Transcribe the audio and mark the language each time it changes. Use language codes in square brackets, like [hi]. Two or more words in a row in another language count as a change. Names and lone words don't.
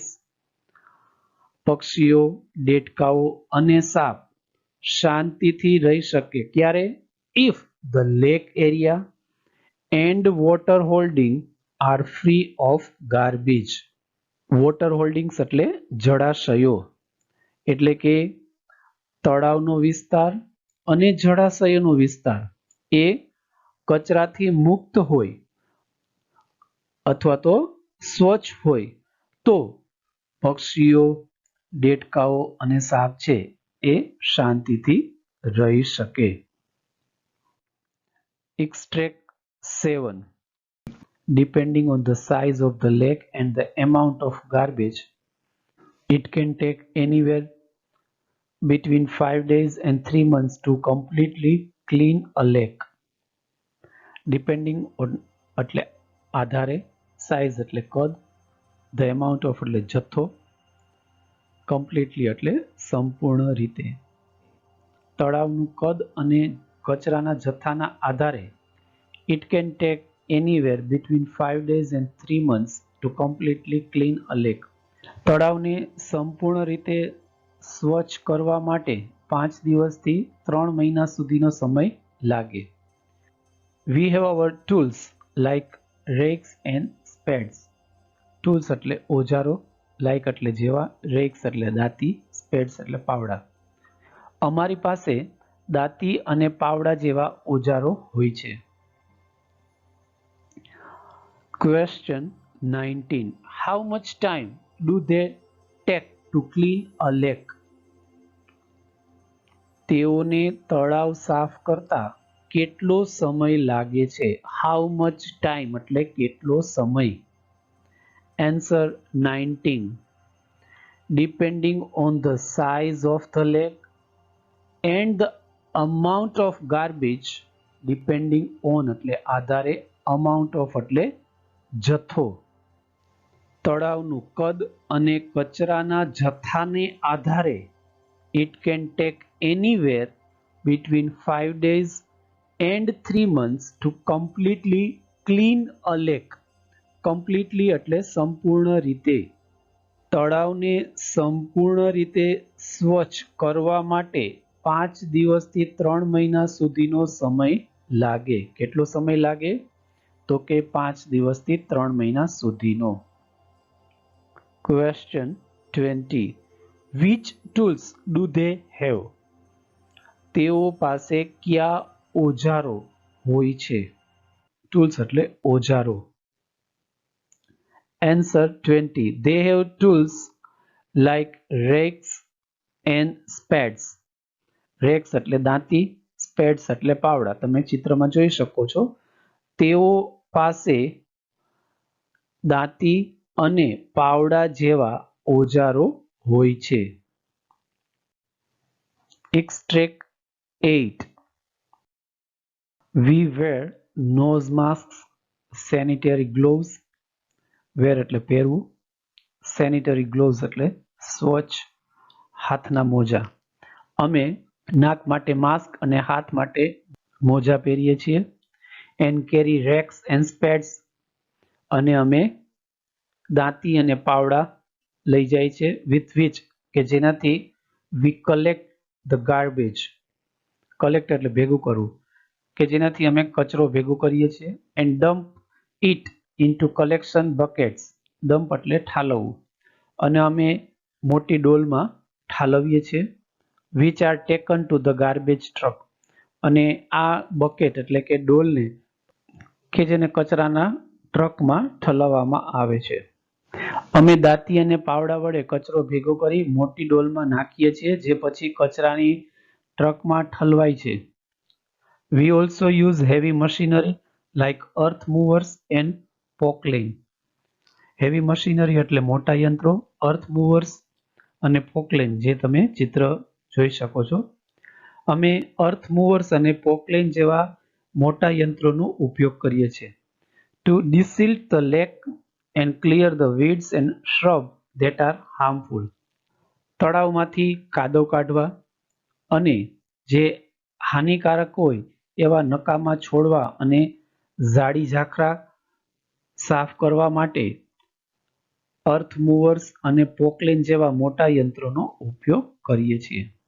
[gu] પક્ષીઓ, દેડકાઓ અને સાપ શાંતિથી રહી શકે ક્યારે? [en] If the lake area and water holding are free of garbage. Water holdings [gu] એટલે જળાશયો, એટલે કે તળાવનો વિસ્તાર અને જળાશયનો વિસ્તાર એ કચરાથી મુક્ત હોય અથવા તો સ્વચ્છ હોય તો પક્ષીઓ, દેડકાઓ અને સાપ છે એ શાંતિથી રહી શકે. [en] Extract 7. Depending on the size of the lake and the amount of garbage, it can take anywhere between 5 days and 3 months to completely clean a lake. Depending on [gu] એટલે આધારે, size એટલે કદ, [en] the amount of [gu] એટલે જથ્થો, completely એટલે સંપૂર્ણ રીતે. તળાવનું કદ અને કચરાના જથ્થાના આધારે [en] it can take anywhere between 5 days and 3 months to completely clean a lake. [gu] તળાવને સંપૂર્ણ રીતે સ્વચ્છ કરવા માટે 5 દિવસથી 3 મહિના સુધીનો સમય લાગે. [en] We have our tools like rakes and spades. [gu] Tools એટલે ઓજારો, like એટલે જેવા, rakes એટલે દાંતી, spades એટલે પાવડા. અમારી પાસે દાંતી અને પાવડા જેવા ઓજારો હોય છે. [en] Question 19. How much time do they take to clean a lake? [gu] તેઓને તળાવ સાફ કરતા કેટલો સમય લાગે છે? [en] How much time [gu] એટલે કેટલો સમય? [en] Answer 19. Depending on the size of the lake and the amount of garbage, depending on [gu] એટલે આધારે, [en] amount of [gu] એટલે જથ્થો. તળાવનું કદ અને કચરાના જથ્થાને આધારે [en] it can take anywhere between 5 days and 3 months to completely clean a lake. [gu] Completely એટલે સંપૂર્ણ રીતે. તળાવને સંપૂર્ણ રીતે સ્વચ્છ કરવા માટે 5 દિવસથી 3 મહિના સુધીનો સમય લાગે. કેટલો સમય લાગે? તો કે 5 દિવસથી 3 મહિના સુધીનો. [en] Question 20. Which tools do they have? [gu] તેઓ પાસે કયા ઓજારો હોય છે? Tools એટલે ઓજારો. [en] Answer 20. They have tools like rakes and spades. [gu] Rakes એટલે દાંતી, spades એટલે પાવડા. તમે ચિત્રમાં જોઈ શકો છો. તેઓ પાસે દાંતી અને પાવડા જેવા ઓજારો હોય છે. [en] Extract 8. We wear nose masks, sanitary gloves. [gu] Wear એટલે પહેરવું, [en] sanitary gloves [gu] એટલે સ્વચ્છ હાથના મોજા. અમે નાક માટે માસ્ક અને હાથ માટે મોજા પહેરીએ છીએ. [en] and carry racks and spades. [gu] અને અમે દાંતી અને પાવડા લઈ જાય છે [en] with which [gu] કે જેનાથી [en] we collect the garbage. [gu] collect એટલે ભેગું કરવું, કે જેનાથી અમે કચરો ભેગો કરીએ છીએ. [en] and dump it into collection buckets. [gu] dump એટલે ઠાલવવું, અને અમે મોટી ડોલમાં ઠાલવીએ છીએ. [en] which are taken to the garbage truck. [gu] અને આ બકેટ એટલે કે ડોલને કે જેને કચરાના ટ્રકમાં ઠલવવામાં આવે છે. અમે દાંતી અને પાવડા વડે કચરો ભેગો કરી મોટી ડોલમાં નાખીએ છીએ, જે પછી કચરાની ટ્રકમાં ઠલવાય છે. [en] We also use heavy machinery like earth movers and pocklaying. heavy machinery [gu] એટલે મોટા યંત્રો, [en] earth movers [gu] અને pocklaying જે તમે ચિત્ર જોઈ શકો છો. [en] અમે earth movers [gu] અને pocklaying જેવા મોટા યંત્રોનો ઉપયોગ કરીએ છીએ [en] to desilt the lake and clear the weeds and shrubs that are harmful. [gu] તળાવમાંથી કાદવ કાઢવા અને જે હાનિકારક હોય એવા નકામા છોડવા અને ઝાડી ઝાખરા સાફ કરવા માટે અર્થ મૂવર્સ અને પોકલેન જેવા મોટા યંત્રોનો ઉપયોગ કરીએ છીએ.